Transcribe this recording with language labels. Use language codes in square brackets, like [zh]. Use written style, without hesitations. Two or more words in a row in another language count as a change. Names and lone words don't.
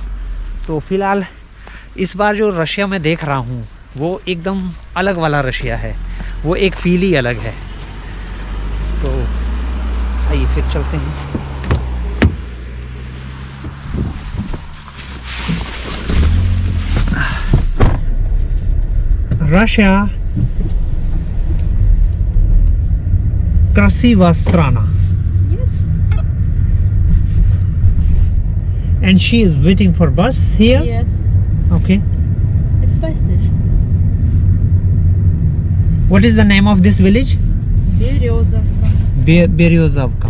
[hi] तो फ़िलहाल इस बार जो रशिया में देख रहा हूँ वो एकदम अलग वाला रशिया है, वो एक फील ही अलग है। तो आइए फिर चलते हैं। [ru] रशिया красивая страна. [en] Yes. And she is waiting for bus here. Yes. Okay. It's bus station. What is the name of this village? Березовка. Березовка.